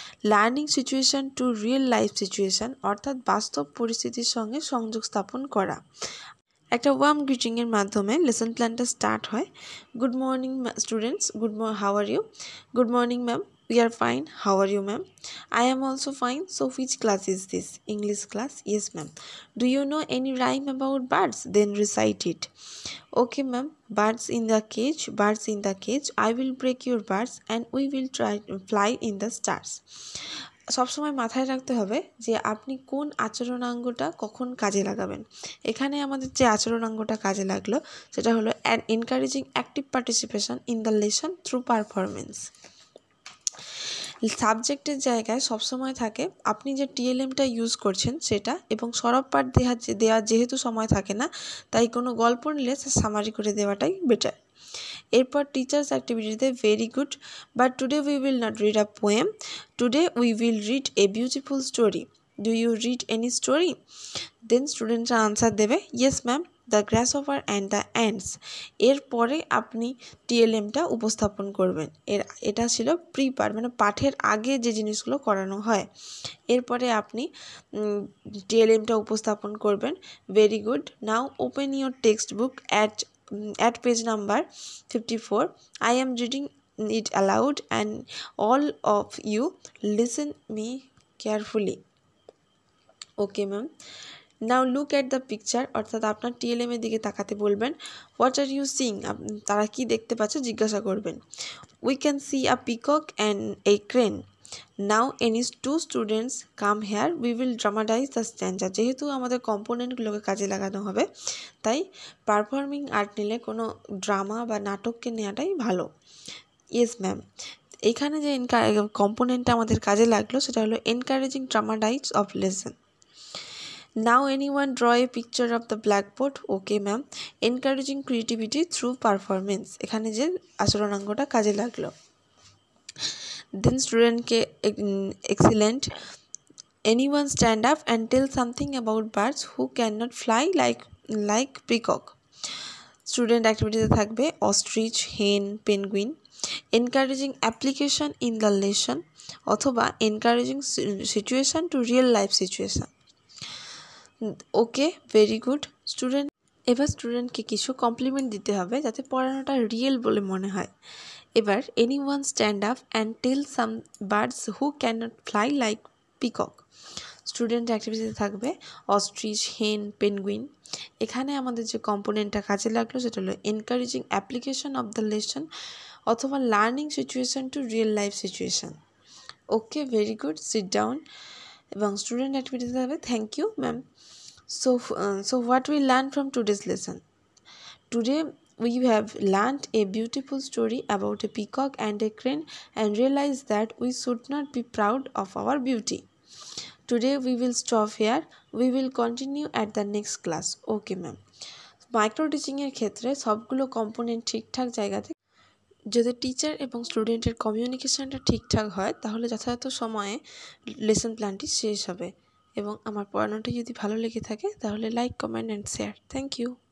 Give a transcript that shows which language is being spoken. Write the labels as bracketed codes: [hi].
[en] learning situation to real life situation, [bn] অর্থাৎ বাস্তব পরিস্থিতির সঙ্গে সংযোগ স্থাপন করা। একটা ওয়ার্ম গ্রিটিংয়ের মাধ্যমে লেসন প্ল্যানটা স্টার্ট হয়। [en] Good morning students, how are you? Good morning ma'am, we are fine. How are you, ma'am? I am also fine. So which class is this? English class? Yes, ma'am. Do you know any rhyme about birds? Then recite it. Okay, ma'am. Birds in the cage, birds in the cage. I will break your birds and we will try to fly in the stars. [bn] সবসময় মাথায় রাখতে হবে যে আপনি কোন আচরণাঙ্গটা কখন কাজে লাগাবেন। এখানে আমাদের যে আচরণাঙ্গটা কাজে লাগলো সেটা হলো [en] Encouraging active participation in the lesson through performance. [bn] সাবজেক্টের জায়গায় সবসময় থাকে আপনি যে টিএলএমটা ইউজ করছেন সেটা, এবং সরব পাঠ দেওয়ার যেহেতু সময় থাকে না তাই কোনো গল্প নিলে সামারি করে দেওয়াটাই বেটার। এরপর teachers অ্যাক্টিভিটিতে [en] Very good, but today we will not read a poem, today we will read a beautiful story. Do you read any story? Then [bn] স্টুডেন্টরা আনসার দেবে [en] Yes ma'am, the grasshopper and the ants. [bn] এরপরে আপনি টিএলএমটা উপস্থাপন করবেন। এটা ছিল প্রিপার, মানে পাঠের আগে যে জিনিসগুলো করানো হয়। এরপরে আপনি টিএলএমটা উপস্থাপন করবেন। [en] Very good, now open your text book at page number 54. I am reading it aloud and all of you listen me carefully. Okay ma'am. Now look at the picture, [bn] অর্থাৎ আপনার টিএলএম এর দিকে তাকাতে বলবেন। [en] What are you sing? [bn] তারা কি দেখতে পাচ্ছে জিজ্ঞাসা করবেন। [en] We can see a peacock and a crane. Now any two students come here, we will dramatize the stanza. [bn] যেহেতু আমাদের কম্পোনেন্টগুলোকে কাজে লাগানো হবে তাই পারফর্মিং আর্ট নিলে কোনো ড্রামা বা নাটককে নেওয়াটাই ভালো। [en] Yes ma'am. [bn] এখানে যে কম্পোনেন্টটা আমাদের কাজে লাগলো সেটা হলো encouraging dramatise of lesson. [en] Now anyone draw a picture of the blackboard? Okay ma'am. Encouraging creativity through performance, [bn] এখানে যে আচরণাঙ্গটা কাজে লাগলো। [en] Then student কে excellent. Anyone stand up and tell something about birds who cannot fly like peacock. Student activity থাকবে ostrich, hen, penguin. Encouraging application in the lesson অথবা encouraging situation to real life situation. Okay, very good student. [bn] এবার স্টুডেন্টকে কিছু complement দিতে হবে যাতে পড়ানোটা real বলে মনে হয়। [en] এবার anyone stand up and tell some birds who cannot fly like peacock. Student অ্যাক্টিভিটিতে থাকবে ostrich, hen, penguin. [bn] এখানে আমাদের যে কম্পোনেন্টটা কাজে লাগলো সেটা হলো [en] encouraging application of the lesson [bn] অথবা [en] Learning situation to real life situation. Okay, very good, sit down. [bn] এবং স্টুডেন্ট অ্যাক্টিভিটিতে থাকবে [en] Thank you ma'am. So what we learned from today's lesson? Today we have learned a beautiful story about a peacock and a crane and realized that we should not be proud of our beauty. Today we will stop here. We will continue at the next class. Okay ma'am. [bn] Micro টিচিংয়ের ক্ষেত্রে সবগুলো component ঠিকঠাক জায়গাতে, যদি teacher এবং স্টুডেন্টের কমিউনিকেশনটা ঠিকঠাক হয় তাহলে যথাযথ সময়ে লেসন প্ল্যানটি শেষ হবে। এবং আমার পড়ানোটা যদি ভালো লেগে থাকে তাহলে [en] Like, comment and share. Thank you.